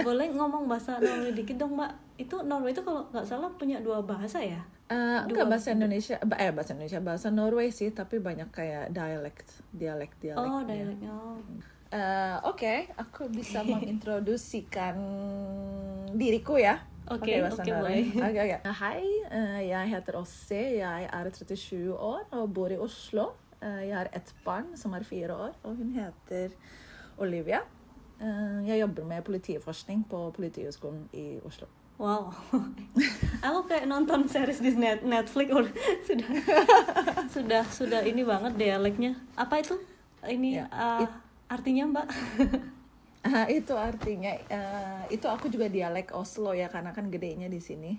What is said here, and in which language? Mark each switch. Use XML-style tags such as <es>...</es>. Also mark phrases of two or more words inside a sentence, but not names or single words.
<id>Boleh ngomong bahasa Norway dikit dong, Mbak? Itu Norway itu kalau nggak salah punya 2 bahasa ya? Enggak, bahasa Norway sih, tapi banyak kayak dialek. Oh, dialeknya. Oke, aku bisa mengintroduksikan diriku ya. Oke, boleh.</id> <no>Hei, jeg heter Ossi, jeg 37 år og bor i Oslo. Jeg har ett barn som 4 år, og hun heter Olivia. Jeg jobber med politiforskning på Politihøgskolen i Oslo.</no> <id>Wow, aku kayak nonton series di Netflix. sudah ini banget dialeknya. Apa itu? Ini artinya, Mbak? Itu artinya itu aku juga dialek Oslo ya, karena kan gedenya di sini.</id>